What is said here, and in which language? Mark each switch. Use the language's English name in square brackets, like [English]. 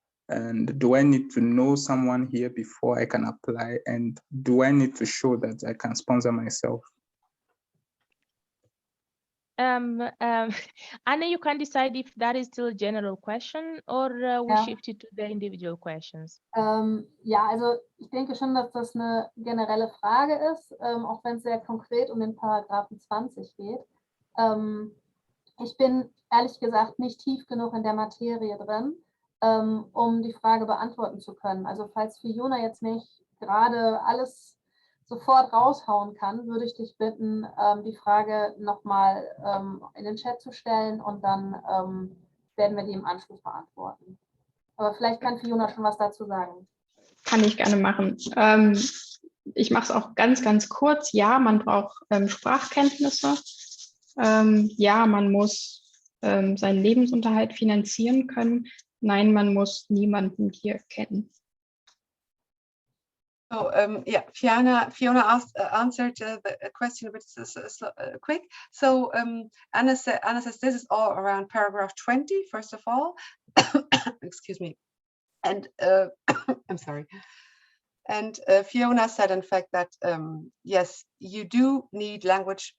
[English] And do I need to know someone here before I can apply? And do I need to show that I can sponsor myself? Anna, you can decide if that is still a general question or we shift it to the individual questions. [German] Ja, also ich denke schon, dass das eine generelle Frage ist, auch wenn es sehr konkret um den Paragraphen 20 geht. Ich bin ehrlich gesagt nicht tief genug in der Materie drin, um die Frage beantworten zu können. Also falls Fiona jetzt nicht gerade alles sofort raushauen kann, würde ich dich bitten, die Frage nochmal in den Chat zu stellen, und dann werden wir die im Anschluss beantworten. Aber vielleicht kann Fiona schon was dazu sagen. Kann ich gerne machen. Ich mache es auch ganz, ganz kurz. Ja, man braucht Sprachkenntnisse. Ja, man muss seinen Lebensunterhalt finanzieren können. Nein, man muss niemanden hier kennen. [English] So yeah, Fiona answered the question a bit quick. So Anna says this is all around paragraph 20, first of all. Excuse me. And I'm sorry. And Fiona said, in fact, that yes, you do need language.